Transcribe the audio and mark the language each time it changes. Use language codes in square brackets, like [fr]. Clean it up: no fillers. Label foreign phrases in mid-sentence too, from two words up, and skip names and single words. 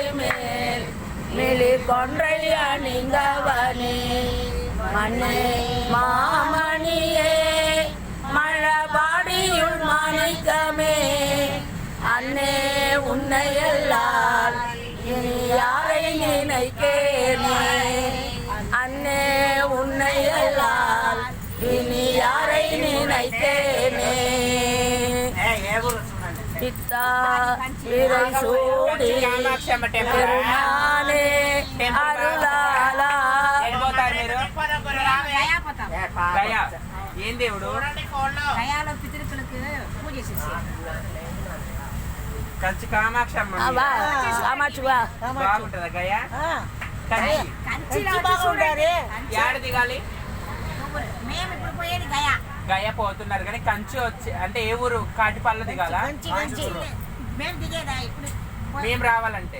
[ta] மேல் மிளிர் கொன்றை அணிந்தவனே, மண்ணே மாமணியே மழபாடியுள் மாணிக்கமே, அன்னே உன்னையல்லால் இனி யாரை நினைக்கேனே, அன்னே உன்னையல்லால் இனி யாரை நினைத்தேனே. பித்தா விரை சூடி பெருமானே అరులాలా [te] ఏం దేవుడు కంచి కామాక్షి అమ్మ బాగుంటుందా గయ ఏడు దిగాలి గయ పోతున్నారు కానీ కంచి వచ్చి అంటే ఏ ఊరు కాటిపల్ల దిగాలా మేము రావాలంటే